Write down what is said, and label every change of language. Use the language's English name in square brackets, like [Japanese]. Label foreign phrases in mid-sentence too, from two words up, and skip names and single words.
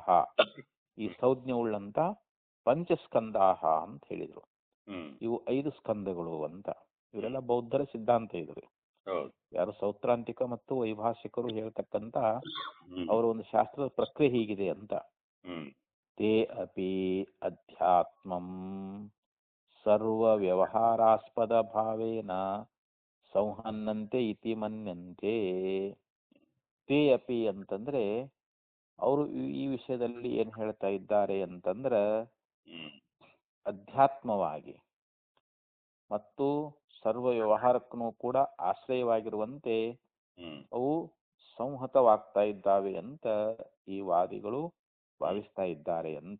[Kannada] ಈ ಸಂಜ್ಞೆ ಉಳ್ಳಂತ ಪಂಚಸ್ಕಂದಾಹ ಅಂತ ಹೇಳಿದ್ರು. ಹ್ಮ್ ಇವು 5 ಸ್ಕಂದಗಳು ಅಂತ. ಇವರೆಲ್ಲ ಬೌದ್ಧರ ಸಿದ್ಧಾಂತ ಇದ್ರಿ. ಹೌದು. ಯಾರು ಸೌತ್ರಾಂತಿಕ ಮತ್ತು ವೈಭಾಷಿಕರು ಹೇಳ್ತಕ್ಕಂತ ಹ್ಮ್ ಅವರ ಒಂದು ಶಾಸ್ತ್ರದ ಪ್ರಕ್ರಿಯೆ ಹೀಗಿದೆ ಅಂತ. ಹ್ಮ್ [Sanskrit] ತೇ ಅಪಿ ಅಧ್ಯಾತ್ಮಂ ಸರ್ವ ವ್ಯವಹಾರಾಸ್ಪದ ಭಾವೇನ ಸಂಹನ್ನಂತೆ ಇತಿ ಮನ್ಯಂತೆ. ತೇ ಅಪಿ [Kannada] ಅಂತಂದ್ರೆ ಅವರು ಈ ವಿಷಯದಲ್ಲಿ ಏನ್ ಹೇಳ್ತಾ ಇದ್ದಾರೆ ಅಂತಂದ್ರ ಹ್ಮ್ ಅಧ್ಯಾತ್ಮವಾಗಿ ಮತ್ತು ಸರ್ವ ವ್ಯವಹಾರಕ್ಕೂ ಕೂಡ ಆಶ್ರಯವಾಗಿರುವಂತೆ ಹ್ಮ್ ಅವು ಸಂಹತವಾಗ್ತಾ ಇದ್ದಾವೆ ಅಂತ ಈ ವಾದಿಗಳು ಭಾವಿಸ್ತಾ ಇದ್ದಾರೆ ಅಂತ.